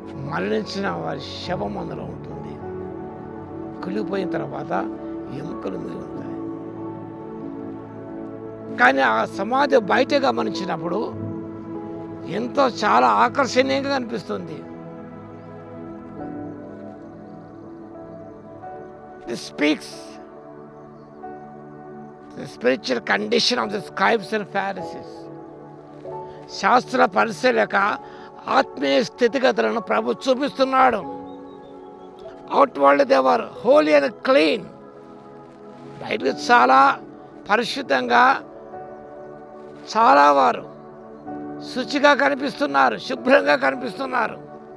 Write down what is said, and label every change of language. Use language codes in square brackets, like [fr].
[te] మరణించిన వారి శవం అందులో ఉంటుంది. కుళ్ళిపోయిన తర్వాత ఎముకలు మిగిలి ఉంటాయి. కానీ ఆ సమాధి బయట గమనించినప్పుడు ఎంతో చాలా ఆకర్షణీయంగా కనిపిస్తుంది. [en] This speaks the spiritual condition of the scribes and Pharisees. [te] శాస్త్ర పరిశీలక ఆత్మీయ స్థితిగతులను ప్రభు చూపిస్తున్నాడు. [en] Outward they were holy and clean. [te] బయటకు చాలా పరిశుద్ధంగా, చాలా వారు శుచిగా కనిపిస్తున్నారు, శుభ్రంగా కనిపిస్తున్నారు.